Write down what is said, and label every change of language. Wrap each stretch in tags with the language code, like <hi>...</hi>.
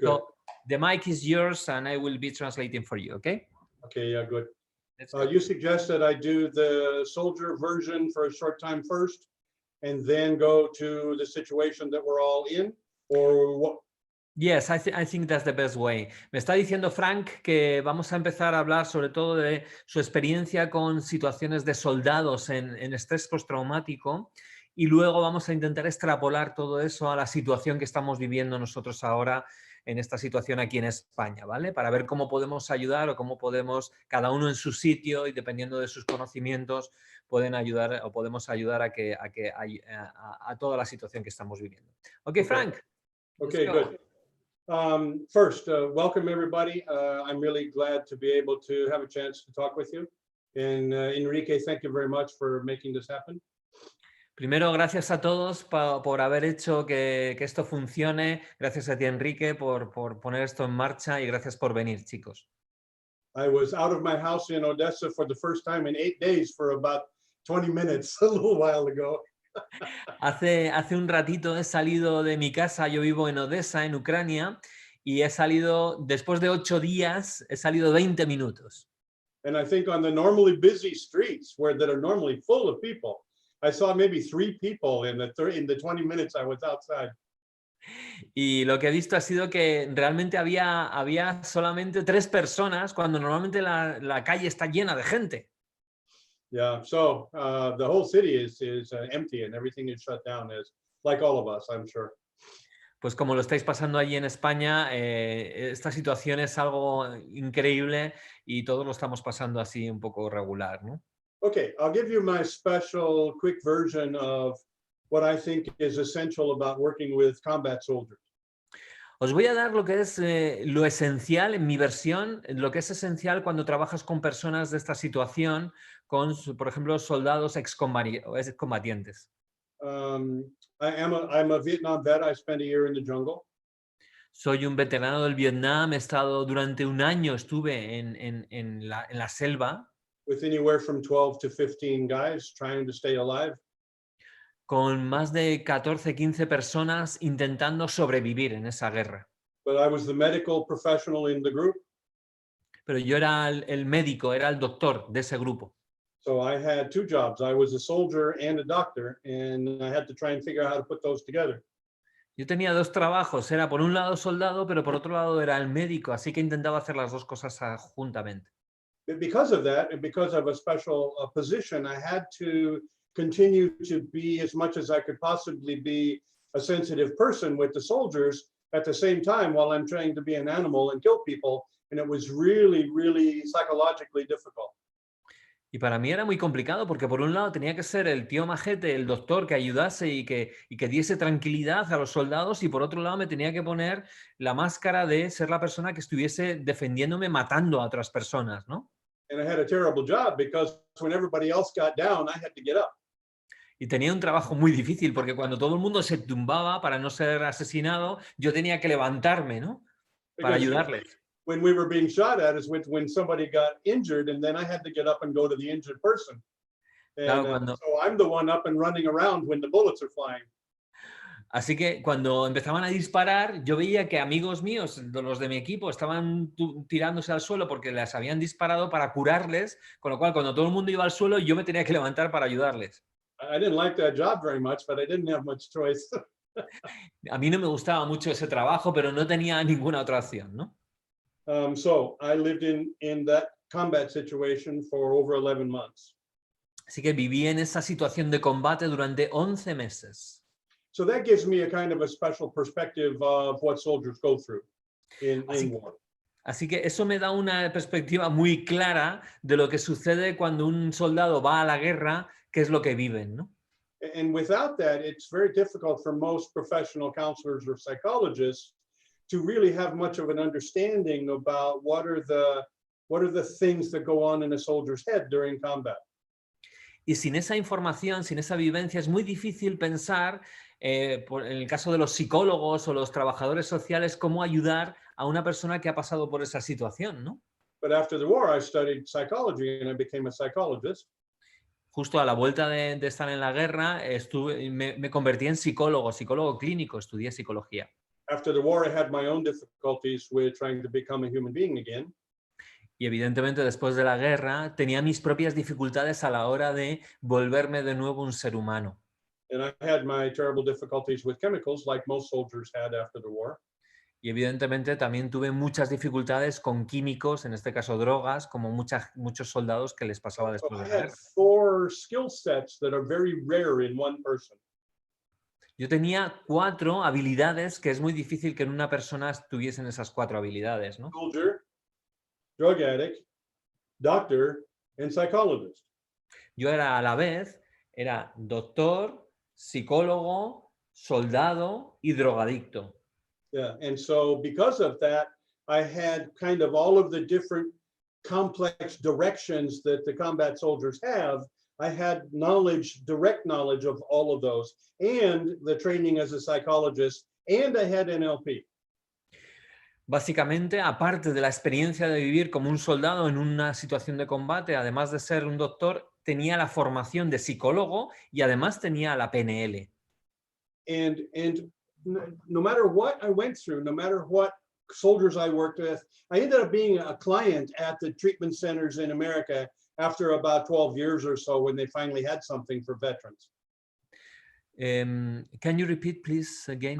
<en>So the mic is yours and I will be translating for you, okay? Okay, yeah, good. You suggest that I do the soldier version for a short time first and then go to the situation that we're all in, or what? Yes, I think that's the best way.</en> <es>Me está diciendo Frank que vamos a empezar a hablar sobre todo de su experiencia con situaciones de soldados en estrés postraumático y luego vamos a intentar extrapolar todo eso a la situación que estamos viviendo nosotros ahora en esta situación aquí en España, ¿vale? Para ver cómo podemos ayudar o cómo podemos, cada uno en su sitio y dependiendo de sus conocimientos, pueden ayudar o podemos ayudar a toda la situación que estamos viviendo.</es> <en>Ok, Frank. Okay, good. First, welcome everybody. I'm really glad to be able to have a chance to talk with you. And Enrique, thank you very much for making this happen.</en> <es>Primero, gracias a todos por haber hecho que esto funcione. Gracias a ti, Enrique, por poner esto en marcha y gracias por venir, chicos.</es> <en>I was out of my house in Odessa for the first time in 8 days for about 20 minutes a little while ago.</en> <es>Hace un ratito he salido de mi casa, yo vivo en Odessa, en Ucrania, y he salido, después de 8 días, he salido 20 minutos.</es> <en>And I think on the normally busy streets that are normally full of people, I saw maybe 3 people in the 20 minutes I was outside.</en> <es>Y lo que he visto ha sido que realmente había solamente 3 personas cuando normalmente la calle está llena de gente.</es> <en>Yeah, so the whole city is empty and everything is shut down, as like all of us, I'm sure.</en> <es>Pues como lo estáis pasando allí en España, esta situación es algo increíble y todos lo estamos pasando así un poco regular, ¿no?</es> <en>Okay, I'll give you my special quick version of what I think is essential about working with combat soldiers.</en> <es>Os voy a dar lo que es lo esencial, en mi versión, lo que es esencial cuando trabajas con personas de esta situación, con, por ejemplo, soldados excombatientes.</es> <en>I'm a Vietnam vet. I spent a year in the jungle.</en> <es>Soy un veterano del Vietnam, he estado durante un año, estuve en la selva.</es> <en>With anywhere from 12 to 15 guys trying to stay alive.</en> <es>Con más de 14, 15 personas intentando sobrevivir en esa guerra.</es> <en>But I was the medical professional in the group.</en> <es>Pero yo era el médico, era el doctor de ese grupo.</es> <en>So I had 2 jobs. I was a soldier and a doctor, and I had to try and figure out how to put those together.</en> <es>Yo tenía 2 trabajos, era por un lado soldado, pero por otro lado era el médico, así que intentaba hacer las 2 cosas juntamente.</es> <en>Because of that, and because of a special position, I had to continue to be, as much as I could possibly be, a sensitive person with the soldiers at the same time while I'm trying to be an animal and kill people. And it was really, really psychologically difficult.</en> <es>Y para mí era muy complicado porque por un lado tenía que ser el tío majete, el doctor que ayudase y que diese tranquilidad a los soldados y por otro lado me tenía que poner la máscara de ser la persona que estuviese defendiéndome matando a otras personas, ¿no?</es> <en>And I had a terrible job because when everybody else got down, I had to get up.</en> <es>Y tenía un trabajo muy difícil porque cuando todo el mundo se tumbaba para no ser asesinado, yo tenía que levantarme, ¿no? Para ayudarles.</es> <en>When we were being shot at is when somebody got injured, and then I had to get up and go to the injured person. And</en> <es>Claro,</es> <en>so I'm the one up and running around when the bullets are flying.</en> <es>Así que cuando empezaban a disparar, yo veía que amigos míos, los de mi equipo, estaban tirándose al suelo porque les habían disparado para curarles, con lo cual cuando todo el mundo iba al suelo, yo me tenía que levantar para ayudarles.</es> <en>I didn't like that job very much, but I didn't have much choice.</en> <es>A mí no me gustaba mucho ese trabajo, pero no tenía ninguna otra opción, ¿no?</es> <en>So I lived in that combat situation for over 11 months.</en> <es>Así que viví en esa situación de combate durante 11 meses.</es> <en>So that gives me a kind of a special perspective of what soldiers go through in war.</en> <es>Así que eso me da una perspectiva muy clara de lo que sucede cuando un soldado va a la guerra, qué es lo que viven, ¿no?</es> <en>And without that, it's very difficult for most professional counselors or psychologists to really have much of an understanding about what are the things that go on in a soldier's head during combat.</en> <es>Y sin esa información, sin esa vivencia, es muy difícil pensar, en el caso de los psicólogos o los trabajadores sociales, cómo ayudar a una persona que ha pasado por esa situación, ¿no?</es> <en>But after the war, I studied psychology and I became a psychologist.</en> <es>Justo a la vuelta de estar en la guerra, me convertí en psicólogo clínico, estudié psicología.</es> <en>After the war, I had my own difficulties with trying to become a human being again.</en> <es>Y evidentemente después de la guerra tenía mis propias dificultades a la hora de volverme de nuevo un ser humano.</es> <en>And I had my terrible difficulties with chemicals, like most soldiers had after the war.</en> <es>Y evidentemente también tuve muchas dificultades con químicos, en este caso drogas, como muchos soldados que les pasaba después de la guerra.</es> <en>4 skill sets that are very rare in one person.</en> <es>Yo tenía 4 habilidades que es muy difícil que en una persona tuviesen esas 4 habilidades, ¿no?</es> <en>Soldier, drug addict, doctor, and psychologist.</en> <es>Yo era a la vez, era doctor, psicólogo, soldado y drogadicto.</es> <en>Yeah, and so because of that, I had kind of all of the different complex directions that the combat soldiers have. I had knowledge, direct knowledge of all of those, and the training as a psychologist, and I had NLP.</en> <es>Básicamente, aparte de la experiencia de vivir como un soldado en una situación de combate, además de ser un doctor, tenía la formación de psicólogo y además tenía la PNL.</es> <en>And no matter what I went through, no matter what soldiers I worked with, I ended up being a client at the treatment centers in America after about 12 years or so when they finally had something for veterans. Can you repeat, please, again,</en>